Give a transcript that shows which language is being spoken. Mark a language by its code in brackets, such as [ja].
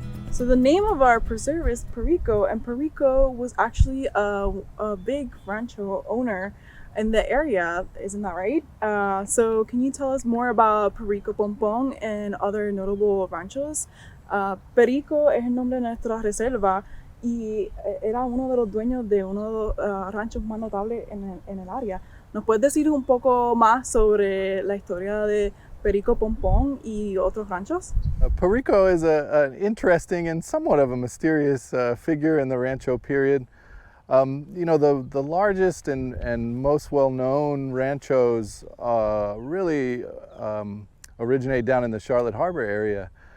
[en] So the name of our preserve is Perico, and Perico was actually a big rancho owner in the area, isn't that right? So can you tell us more about Perico Pompon and other notable ranchos? [es] Perico es el nombre de nuestra reserva y era uno de los dueños de uno de los ranchos más notables en el área. ¿Nos puedes decir un poco más sobre la historia de Perico Pompon y otros ranchos? [en] Perico is an interesting and somewhat of a mysterious figure in the Rancho period. You know, the largest and most well-known ranchos really originate down in the Charlotte Harbor area.